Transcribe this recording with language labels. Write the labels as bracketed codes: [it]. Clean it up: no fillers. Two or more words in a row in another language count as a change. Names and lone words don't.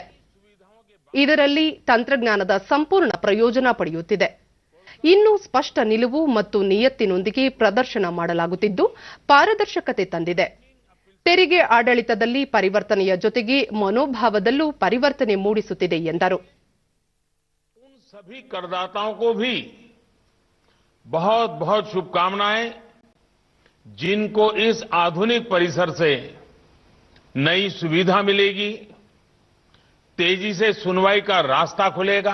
[kn] ಇದರಲ್ಲಿ ತಂತ್ರಜ್ಞಾನದ ಸಂಪೂರ್ಣ ಪ್ರಯೋಜನ ಪಡೆಯುತ್ತಿದೆ. ಇನ್ನೂ ಸ್ಪಷ್ಟ ನಿಲುವು ಮತ್ತು ನಿಯತ್ತಿನೊಂದಿಗೆ ಪ್ರದರ್ಶನ ಮಾಡಲಾಗುತ್ತಿದ್ದು ಪಾರದರ್ಶಕತೆ ತಂದಿದೆ. ತೆರಿಗೆ ಆಡಳಿತದಲ್ಲಿ ಪರಿವರ್ತನೆಯ ಜೊತೆಗೆ ಮನೋಭಾವದಲ್ಲೂ ಪರಿವರ್ತನೆ ಮೂಡಿಸುತ್ತಿದೆ ಎಂದರು. [hi] सभी करदाताओं को भी बहुत बहुत शुभकामनाएं, जिनको इस आधुनिक परिसर से नई सुविधा मिलेगी, तेजी से सुनवाई का रास्ता खुलेगा.